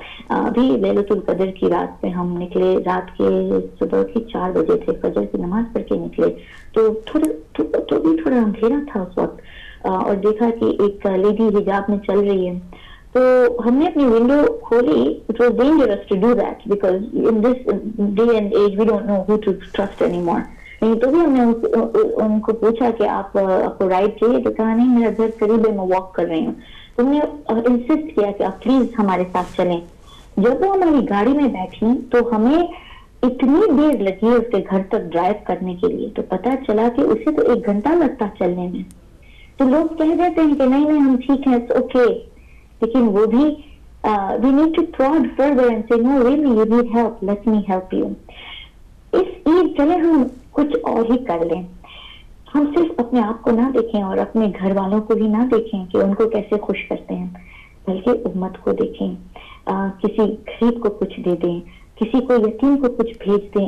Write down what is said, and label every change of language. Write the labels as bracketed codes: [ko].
[ur] ابھی لیلۃ القدر کی رات پہ ہم نکلے, رات کے صبح کے 4 بجے تھے, فجر کی نماز پڑھ کے نکلے, تو تھوڑا اندھیرا تھا اس وقت, اور دیکھا کہ ایک لیڈی حجاب میں چل رہی ہے, تو ہم نے اپنی ونڈو کھولی. [en] It was dangerous to do that because in this day and age we don't know who to trust anymore. [ur] نہیں تو بھی ہم نے ان کو پوچھا کہ آپ کو رائڈ چاہیے, تو کہا نہیں میرا گھر قریب ہے, میں واک کر رہی ہوں. تو ہم نے انسسٹ کیا کہ آپ پلیز ہمارے ساتھ چلیں. جب وہ ہماری گاڑی میں بیٹھی تو ہمیں اتنی دیر لگی اس کے گھر تک ڈرائیو کرنے کے لیے, تو پتا چلا کہ اسے تو 1 گھنٹہ لگتا چلنے میں. تو لوگ کہہ دیتے ہیں کہ نہیں ہم ٹھیک ہیں, اوکے, لیکن وہ بھی [en] we need to prod further and say no really you need help, let me help you. [ur] اس عید چلے ہم کچھ اور ہی کر لیں. ہم صرف اپنے آپ کو نہ دیکھیں اور اپنے گھر والوں کو بھی نہ دیکھیں کہ ان کو کیسے خوش کرتے ہیں, بلکہ امت کو دیکھیں. کسی غریب کو کچھ دے دیں, کسی کو یتیم کو کچھ بھیج دیں.